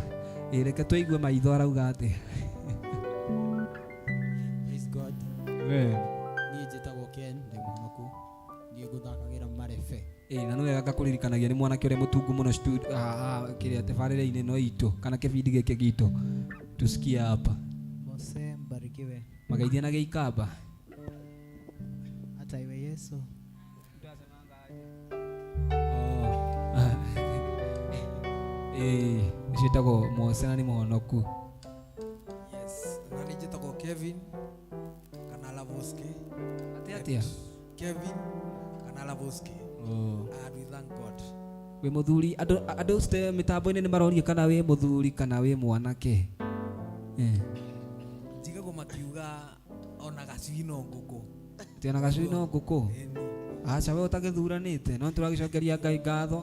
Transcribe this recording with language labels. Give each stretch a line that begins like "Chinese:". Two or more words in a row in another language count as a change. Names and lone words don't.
Kikuyu: Reke tũigue maitho arauga atĩ.
English: Praise God.
Kikuyu: Niĩ njĩtagwo Ken, ndĩ mũhonoku, niĩ ngũthakagĩra Marebe. Na nĩ wega ngakũririkanagia nĩ mwanake ũrĩa mũtungu mũno kĩrĩa tabarĩra-inĩ ĩno itũ kana kĩbindi gĩkĩ gitũ.
Swahili: Tusikie hapa. Mose mbarikiwe.
Kikuyu: Magaithia na Gĩikamba.
Swahili: Hata iwe Yesu.
Kikuyu: Njĩtagwo Mose na nĩ mũhonoku. Yes, na nĩ njĩtagwo Kevin kana Lavoski. Atĩa? Kevin kana Lavoski.
English: And we thank God.
Kikuyu: Wĩ mũthuri, andũ mĩtambo-inĩ nĩ maroria kana wĩ mũthuri kana wĩ mwanake. Njigagwo makiuga ona gacui no ngũkũ. Atĩ ona gacui no ngũkũ? Aca we ũtagĩthuranĩte, no tũragĩcokeria Ngai ngatho.